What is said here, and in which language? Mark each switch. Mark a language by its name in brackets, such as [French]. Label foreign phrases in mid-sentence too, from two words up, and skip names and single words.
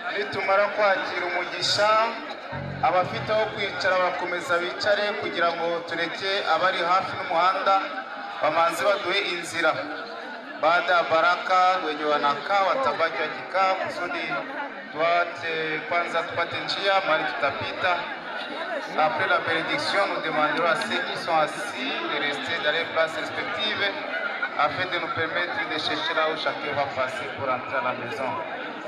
[Kinyarwanda] nitumara kwakira umugisha abafite aho kwicara bakomeza bicare kugira ngo tureke abari hafi n'umuhanda bamanze baduhe inzira. [Swahili] Baada ya baraka wenye wanakaa watabaki wakikaa kusudi tuache kwanza tupate njia mahali tutapita. [French] Après la bénédiction, nous demanderons à ceux qui sont assis de rester dans les places respectives afin de nous permettre de chercher là où chacun va passer pour entrer à la maison.